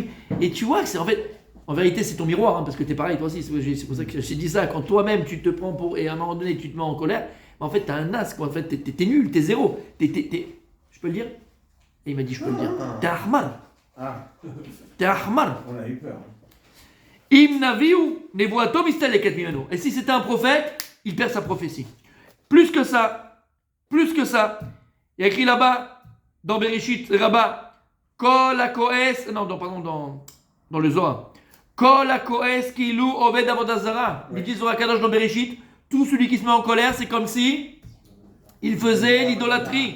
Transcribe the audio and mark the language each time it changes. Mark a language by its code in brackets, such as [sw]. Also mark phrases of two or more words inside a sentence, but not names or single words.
[fr] Et tu vois que c'est en vérité, c'est ton miroir, parce que t'es pareil, toi aussi. C'est pour ça que j'ai dit ça. Quand toi-même, tu te prends et à un moment donné, tu te mets en colère, en fait, t'as un as, quoi. En fait, t'es nul, t'es zéro. Je peux le dire? Et il m'a dit, je peux le dire. T'es Ahmad. T'es Ahmad. On a eu peur. [he] אם נביא נבואתו מסתלקת ממנו. [fr] Et si c'était un prophète, il perd sa prophétie. Plus que ça, il y a écrit là-bas, dans Bereshit, Rabbah, [he] כל הכועס, [fr] dans le Zohar, [he] כל הכועס כאילו עובד עבודה זרה. [fr] Il dit [he] זוהר קדוש [fr] dans Bereshit, tout celui qui se met en colère, c'est comme si il faisait l'idolâtrie.